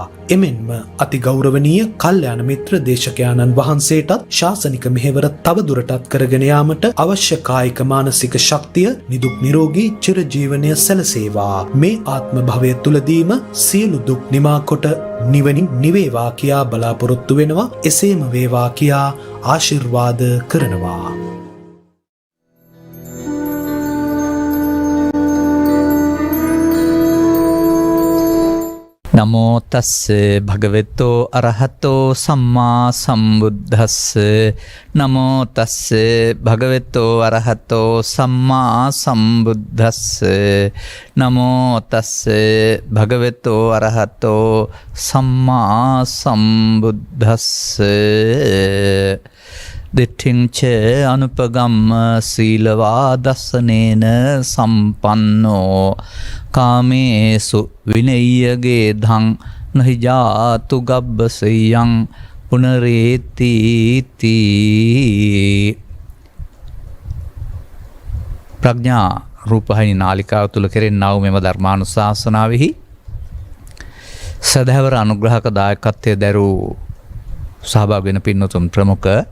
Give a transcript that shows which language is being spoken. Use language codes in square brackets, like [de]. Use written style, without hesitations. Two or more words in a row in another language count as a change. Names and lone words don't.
[si] එමෙන්ම අති ගෞරවනීය කල්යාණ මිත්‍ර දේශකයාණන් වහන්සේටත් ශාසනික මෙහෙවර තවදුරටත් කරගෙන යාමට අවශ්‍ය කායික මානසික ශක්තිය නිදුක් නිරෝගී චිරජීවනය සැලසේවා. මේ ආත්ම භවය තුලදීම සියලු දුක් නිමා කොට නිවනින් නිවේවා කියා බලාපොරොත්තු වෙනවා. එසේම වේවා කියා ආශිර්වාද කරනවා. [pi] නමෝ තස්ස භගවතෝ අරහතෝ සම්මා සම්බුද්දස්ස නමෝ තස්ස භගවතෝ අරහතෝ සම්මා සම්බුද්දස්ස නමෝ තස්ස භගවතෝ අරහතෝ සම්මා සම්බුද්දස්ස දිඨින්ච අනුපගම්ම සීලවා දස්සනේන සම්පන්නෝ කාමේසු විනය්‍යගේ ධං නහි ජාතු ගබ්බසයං පුනරේති තී. [si] ප්‍රඥා රූපහිනි නාලිකාව තුල කෙරෙන්නව මෙම ධර්මානුශාසනාවෙහි සදහවර අනුග්‍රහක දායකත්වයේ දරූ සහභාගී වෙන පින්වතුන් ප්‍රමුඛ